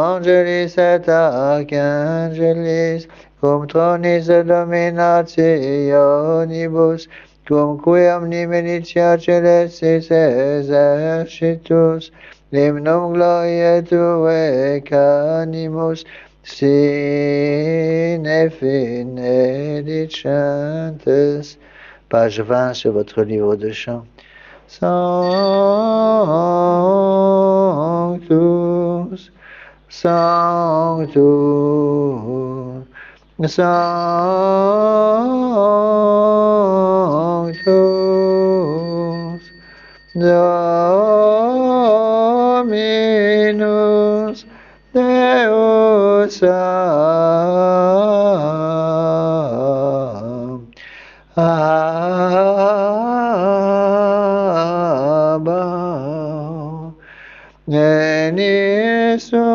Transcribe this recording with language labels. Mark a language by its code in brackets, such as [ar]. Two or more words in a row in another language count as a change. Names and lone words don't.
[la] angelis et archangelis, cum tronis et dominationibus, cum qui omni militia celestis exercitus, hymnum gloriae Tuae canimus, sine fine dicentes. [fr] Page 20 sur votre livre de chant. [la] Sanctus, Sanctus, Sanctus, Dominus Deus Abba, Denis